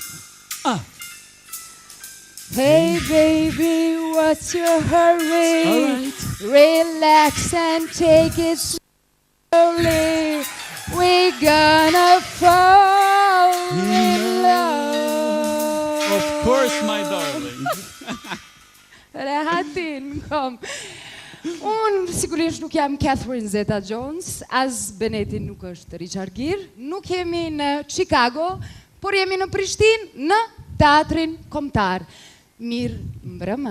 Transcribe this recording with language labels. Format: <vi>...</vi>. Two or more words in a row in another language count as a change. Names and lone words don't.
<en>Hey baby, what's your hurry? All right. Relax and take it slowly. We're gonna fall in love. Of course, my darling.</en> <sq>Rehatin kom. Unë sigurisht nuk jam Catherine Zeta-Jones, as Beneti nuk është Richard Gere, nuk jemi në Chicago, por jemi në Prishtinë në Teatrin Kombëtar. Mirë mbrëma.</sq>